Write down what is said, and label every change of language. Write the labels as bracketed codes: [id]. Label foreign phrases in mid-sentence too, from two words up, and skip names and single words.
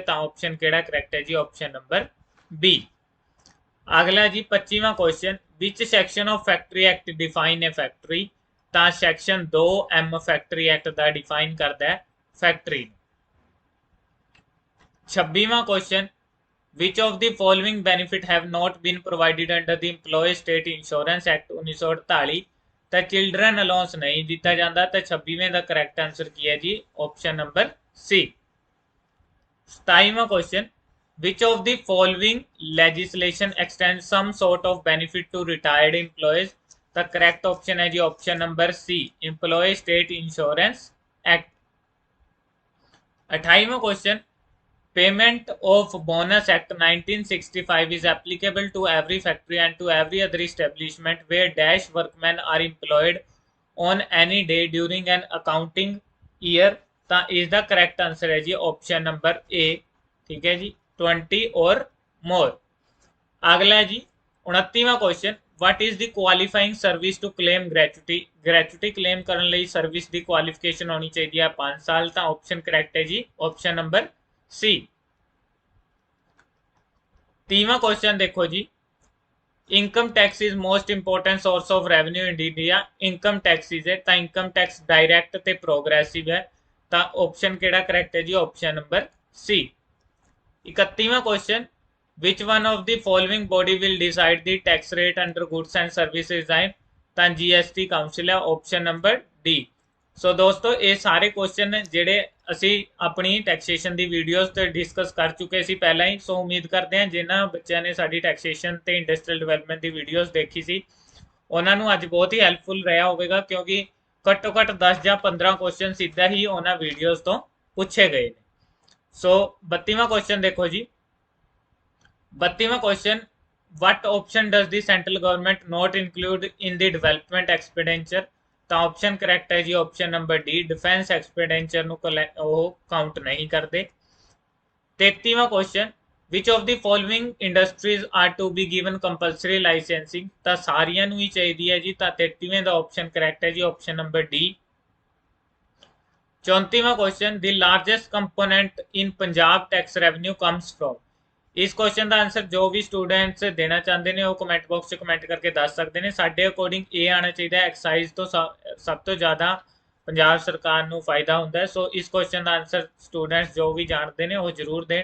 [pa] ਤਾਂ ਆਪਸ਼ਨ ਕਿਹੜਾ ਕਰੈਕਟ ਹੈ ਜੀ? [en] option number B. [pa] ਅਗਲਾ ਜੀ 25ਵਾਂ क्वेश्चन [en] which section of Factory Act define [pa] ਹੈ ਫੈਕਟਰੀ? ਤਾਂ [en] section 2M Factory Act [pa] ਦਾ ਡਿਫਾਈਨ ਕਰਦਾ ਹੈ ਫੈਕਟਰੀ। [en] 26ਵਾਂ क्वेश्चन which of the following benefit have not been provided under the Employee State Insurance Act 1948? [pa] ਤਾਂ [en] children allowance [pa] ਨਹੀਂ ਦਿੱਤਾ ਜਾਂਦਾ। ਤਾਂ 26ਵੇਂ ਦਾ [en] correct answer [pa] ਕੀ ਹੈ ਜੀ? [en] option number C. 27ਵਾਂ क्वेश्चन which of the following legislation extends some sort of benefit to retired employees? [pa] ਤਾਂ [en] correct option [pa] ਹੈ ਜੀ [en] option number C [pa] Employee State Insurance Act। [en] 28ਵਾਂ क्वेश्चन Payment of Bonus Act 1965 is applicable to every factory and to every other establishment where dash workmen are employed on any day during an accounting year। [pa] ਤਾਂ ਇਸ ਦਾ [en] correct answer [pa] ਹੈ ਜੀ [en] option number A. [pa] ਠੀਕ ਹੈ ਜੀ [en] 20 और more। [pa] ਅਗਲਾ ਜੀ [en] 29वां क्वेश्चन what is the qualifying service to claim gratuity? gratuity claim [pa] ਕਰਨ ਲਈ ਸਰਵਿਸ ਦੀ ਕੁਆਲੀਫਿਕੇਸ਼ਨ ਹੋਣੀ ਚਾਹੀਦੀ ਹੈ 5 ਸਾਲ। ਤਾਂ [en] option correct [pa] ਹੈ ਜੀ [en] option number C. 30ਵਾਂ क्वेश्चन [pa] ਦੇਖੋ ਜੀ [en] income tax is most important source of revenue in India. income taxes [pa] ਹੈ ਤਾਂ [en] income tax direct [pa] ਤੇ ਪ੍ਰੋਗ੍ਰੈਸਿਵ ਹੈ। ਤਾਂ ਆਪਸ਼ਨ ਕਿਹੜਾ ਕਰੈਕਟ ਹੈ ਜੀ? [en] option number C. 31वां क्वेश्चन which one of the following body will decide the tax rate under goods and services design? [pa] ਤਾਂ ਜੀਐਸਟੀ ਕਾਉਂਸਲ ਹੈ [en] option number D. [pa] ਸੋ ਦੋਸਤੋ ਇਹ ਸਾਰੇ ਕੁਐਸਚਨ ਨੇ ਜਿਹੜੇ ਅਸੀਂ ਆਪਣੀ ਟੈਕਸੇਸ਼ਨ ਦੀ ਵੀਡੀਓਜ਼ ਤੇ ਡਿਸਕਸ ਕਰ ਚੁੱਕੇ ਸੀ ਪਹਿਲਾਂ ਹੀ। ਸੋ ਉਮੀਦ ਕਰਦੇ ਹਾਂ ਜਿਨ੍ਹਾਂ ਬੱਚਿਆਂ ਨੇ ਸਾਡੀ ਟੈਕਸੇਸ਼ਨ ਤੇ ਇੰਡਸਟਰੀਅਲ ਡਿਵੈਲਪਮੈਂਟ ਦੀ ਵੀਡੀਓਜ਼ ਦੇਖੀ ਸੀ ਉਹਨਾਂ ਨੂੰ ਅੱਜ ਬਹੁਤ ਹੀ ਹੈਲਪਫੁਲ ਰਿਹਾ ਹੋਵੇਗਾ, ਕਿਉਂਕਿ ਘੱਟੋ ਘੱਟ 10 ਜਾਂ 15 ਕੁਐਸਚਨ ਸਿੱਧਾ ਹੀ ਉਹਨਾਂ ਵੀਡੀਓਜ਼ ਤੋਂ ਪੁੱਛੇ ਗਏ ਨੇ। [en] ਸੋ 32ਵਾਂ क्वेश्चन [pa] ਦੇਖੋ ਜੀ [en] 32वां क्वेश्चन what option does the central government not include in the development expenditure? [pa] ਤਾਂ [en] option correct [pa] ਹੈ ਜੀ [en] option number D defence expenditure [pa] ਨੂੰ ਉਹ ਕਾਊਂਟ ਨਹੀਂ ਕਰਦੇ। [en] 33ਵਾਂ क्वेश्चन which of the following industries are to be given compulsory licensing? [pa] ਤਾਂ ਸਾਰੀਆਂ ਨੂੰ ਹੀ ਚਾਹੀਦੀ ਹੈ ਜੀ। ਤਾਂ 33ਵੇਂ ਦਾ [en] option correct [pa] ਹੈ ਜੀ [en] option number D. 34ਵਾਂ क्वेश्चन the largest component in Punjab tax revenue comes from? [pa] ਇਸ क्वेश्चन ਦਾ ਆਨਸਰ ਜੋ ਵੀ ਸਟੂਡੈਂਟਸ ਦੇਣਾ ਚਾਹੁੰਦੇ ਨੇ ਉਹ [en] comment box [pa] 'ਚ ਕਮੈਂਟ ਕਰਕੇ ਦੱਸ ਸਕਦੇ ਨੇ। ਸਾਡੇ ਅਕੋਰਡਿੰਗ ਇਹ ਆਉਣਾ ਚਾਹੀਦਾ ਐਕਸਾਈਜ਼ ਤੋਂ ਸਭ ਤੋਂ ਜ਼ਿਆਦਾ ਪੰਜਾਬ ਸਰਕਾਰ ਨੂੰ ਫਾਇਦਾ ਹੁੰਦਾ ਹੈ। ਸੋ ਇਸ क्वेश्चन ਦਾ ਆਨਸਰ ਸਟੂਡੈਂਟਸ ਜੋ ਵੀ ਜਾਣਦੇ ਨੇ ਉਹ ਜ਼ਰੂਰ ਦੇਣ।